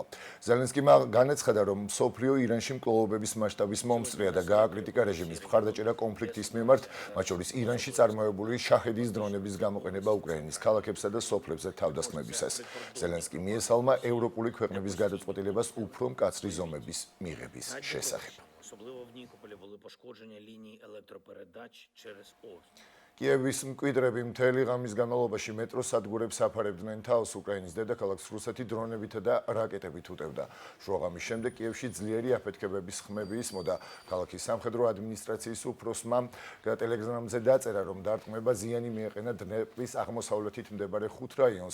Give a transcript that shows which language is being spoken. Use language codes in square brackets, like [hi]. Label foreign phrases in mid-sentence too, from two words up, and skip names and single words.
[ka] ზელენსკიმ განაცხადა, რომ მსოფლიო ირანში მკვლელობების მასშტაბის მომსწრეა და გააკრიტიკა რეჟიმის მხარდაჭერა კონფლიქტის მიმართ, მათ შორის ირანში წარმოებული შაჰედის დრონების გამოყენება უკრაინის ქალაქებსა და სოფლებზე თავდასხმებისას. ზელენსკი მიესალმა ევროპული ქვეყნების გადაწყვეტილებას უფრო მკაცრი ზომების მიღების შესახებ. [uk] Особливо в Нікополі були пошкодження ліній електропередач через Орск. [ka] კიევის მკვიდრები მთელი ღამის განმავლობაში მეტროს სადგურებს აფარებდნენ თავს. უკრაინის დედაქალაქს რუსეთი დრონებითა და რაკეტებით უტევდა. შუაღამის შემდეგ კიევში ძლიერი აფეთქებების ხმები ისმოდა. ქალაქის სამხედრო ადმინისტრაციის უფროსმა ტელეგრამზე დაწერა, რომ დარტყმება ზიანი მიეყენა დნეპრის აღმოსავლეთით მდებარე 5 რაიონს.